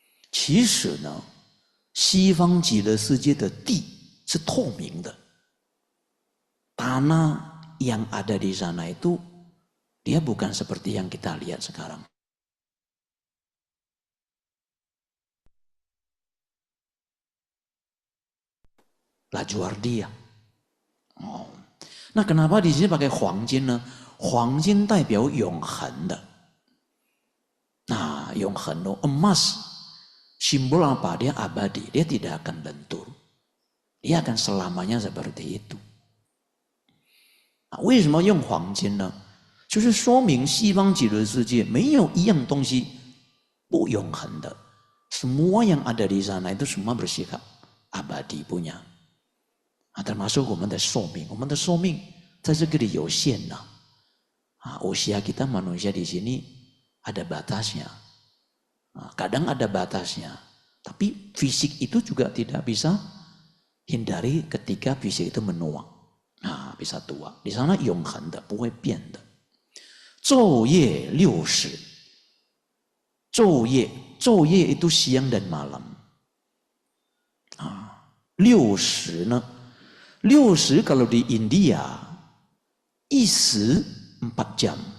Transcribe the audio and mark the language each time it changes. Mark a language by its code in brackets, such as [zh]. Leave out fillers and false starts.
[zh] 其实呢，西方极乐世界的地是透明的。 [id] Tanah yang ada di sana itu, dia bukan seperti yang kita lihat sekarang. Lajuardia. Nah, kenapa di sini pakai huangjing呢？ [zh] huangjing 代表永恒的。 [id] Nah, 永恒loh, emas simbol apa? Dia abadi, dia tidak akan lentur. Dia akan selamanya seperti itu. [zh] 为什么用黄金呢？就是说明西方极乐世界没有一样东西不永恒的。 [id] Semua yang ada di sana itu semua bersikap abadi punya. Termasuk [zh] 我们的寿命，我们的寿命在这个里有限呐。 [id] usia kita manusia di sini ada batasnya. Kadang ada batasnya, tapi fisik itu juga tidak bisa hindari ketika fisik itu menua. Bisa tua. Di sana [zh] 永恒的，不会变的。昼夜60， [id] 昼夜itu siang dan malam. 60呢？60 kalau di India [zh] 一时 [id] 4 jam.